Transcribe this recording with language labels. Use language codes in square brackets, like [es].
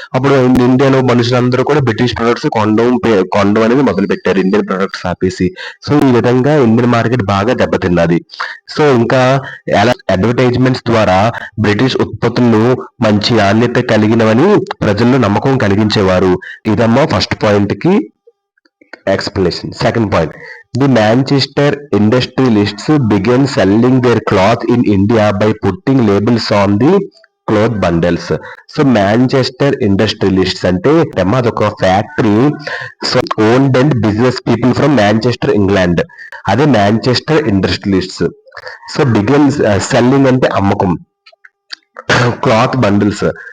[te] అప్పుడు ఇండియాలో మనుషులందరూ కూడా బ్రిటిష్ ప్రొడక్ట్స్ కొనడం అనేది మొదలు పెట్టారు, ఇండియన్ ప్రొడక్ట్స్ ఆపేసి. సో ఈ విధంగా ఇండియన్ మార్కెట్ బాగా దెబ్బతిన్నది. సో ఇంకా అడ్వర్టైజ్మెంట్స్ ద్వారా బ్రిటిష్ ఉత్పత్తులను మంచి నాణ్యత కలిగినవని ప్రజల్లో నమ్మకం కలిగించేవారు. ఇదమ్మా ఫస్ట్ పాయింట్ కి explanation. [en] Second point, the Manchester industrialists began selling their cloth in India by putting labels on the cloth bundles. [te] So Manchester industrialists అంటే అదొక factory. [en] So owned and business people from Manchester, England. [te] అదే [en] Manchester industrialists. So began selling [te] అంటే అమ్మకం, [en] Cloth bundles.